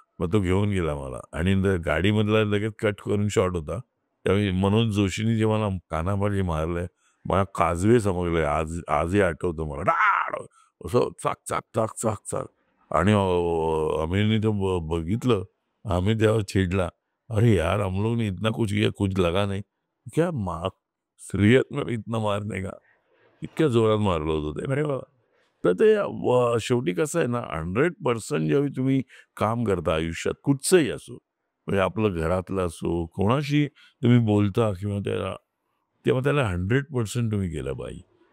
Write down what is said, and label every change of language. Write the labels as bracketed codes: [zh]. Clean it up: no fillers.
[mr] मग तो घेऊन गेला मला आणि गाडीमधला लगेच कट करून शॉट होता. त्यावेळी मनोज जोशीनी जे मला कानापाठी मारलंय, मला काजवे समजले. आजही आठवतं मला. डाड! असं चाक, चाक, चाक, चाक, चाक आणि आमिरने ते बघितलं. आमिर त्यावर चिडला. [hi] "अरे यार, हम लोग ने इतना कुछ किया, कुछ लगा नहीं." क्या रियत में इतना मारने का? [mr] इतक्या जोरात मारलं होतं ते. अरे वाह! तर ते शेवटी कसं आहे ना 100% ज्यावेळी तुम्ही काम करता आयुष्यात कुठचंही असो, म्हणजे आपलं घरातलं असो, कोणाशी तुम्ही बोलता किंवा तेव्हा त्याला 100% तुम्ही केलं पाहिजे.